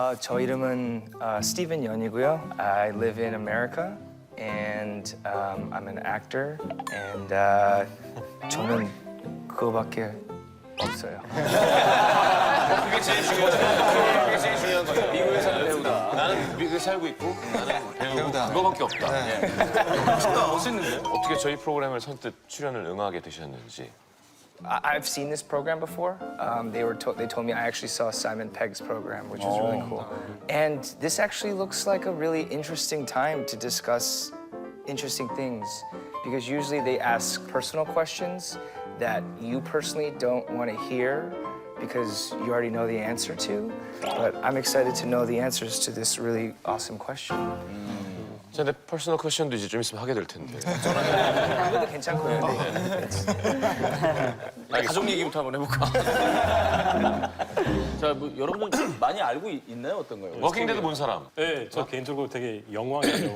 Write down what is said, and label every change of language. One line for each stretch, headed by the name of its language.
Korean: 저 이름은 Steven Yeon이고요.
English: I live in America, and I'm an actor. And
Korean: 저는 그거밖에 없어요. 그게 제일 중요하죠. 그게 제일 중요한 거예요. 미국에 사는 배우다. 나는 미국에 살고 있고 나는 배우다. 그거밖에 없다. 멋있는데? 어떻게 저희 프로그램을 선뜻 출연을 응하게 되셨는지.
English: I've seen this program before. They told me I actually saw Simon Pegg's program, which was really cool. And this actually looks like a really interesting time to discuss interesting things, because usually they ask personal questions that you personally don't want to hear because you already know the answer to. But I'm excited to know the answers to this really awesome question.
Korean: 자, 내 퍼스널 퀘션도 이제 좀 있으면 하게 될 텐데. 이것도 괜찮고요. 가족 얘기부터 한번 해볼까? 자, 뭐 여러분들 많이 알고 있나요? 어떤가요? 워킹데드 본 사람. 네, 저 개인적으로 되게 영광이에요.